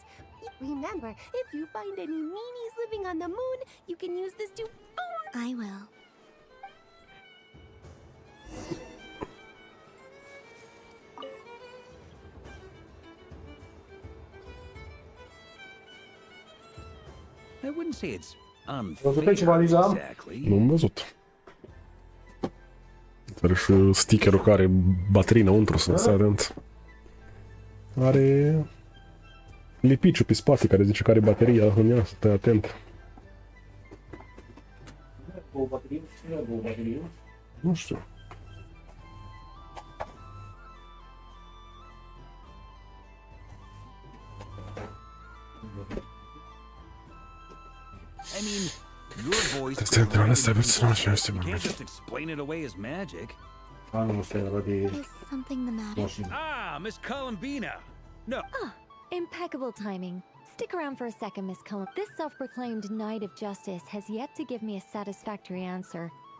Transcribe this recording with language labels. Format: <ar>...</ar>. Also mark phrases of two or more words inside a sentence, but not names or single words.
<en>Remember, if you find any meanies living on the moon, you can use this to... I will. I wouldn't say it's</en> <ro>Văzut ceva, Liza? Nu am văzut. Are și stickerul care are baterii înăuntru, să stai atent. Are lipiciu pe spate care zice că are bateria în ea, să stai atent. Nu știu.</ro> <en>I mean, your voice.</en> <ro>Este într-un ăsta personal și este</ro> <en>You can't just explain it away as magic. Is something the matter? Ah, Miss Columbina. No. Ah, impeccable timing. Stick around for a second, Miss Cullen. This self-proclaimed Knight of Justice has yet to give me a satisfactory answer.</en>